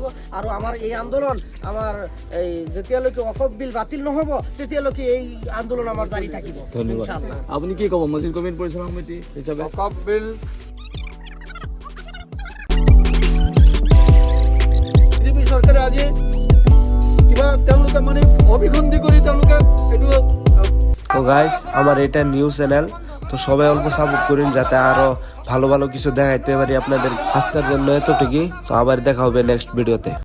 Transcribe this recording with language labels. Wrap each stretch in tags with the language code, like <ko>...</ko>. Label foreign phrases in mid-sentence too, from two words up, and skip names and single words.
<as>আৰু আমাৰ এই আন্দোলন আমাৰ এই যেতিয়ালৈকে ওয়াকফ বিল বাতিল নহ'ব তেতিয়ালৈকে এই আন্দোলন আমাৰ জাৰি থাকিব।</as> <ar>إن شاء الله.</ar> <as>আপুনি কি ক'ব মছজিদ কমিটি পৰিচালনা সমিতি হিচাপে? ওয়াকফ বিল বিজেপি চৰকাৰে আজি কিবা তেওঁলোকে মানে অভিসন্ধি কৰি তেওঁলোকে এইটো।</as> <bn>তো গাইস, আমার এটা</bn> <en>new channel,</en> <bn>তো সবাই অল্প সাপোর্ট করুন যাতে আরো ভালো ভালো কিছু দেখাইতে পারি আপনাদের। আজকের জন্য এতটুকুই, তো আবার দেখা হবে</bn> <en>next video.</en>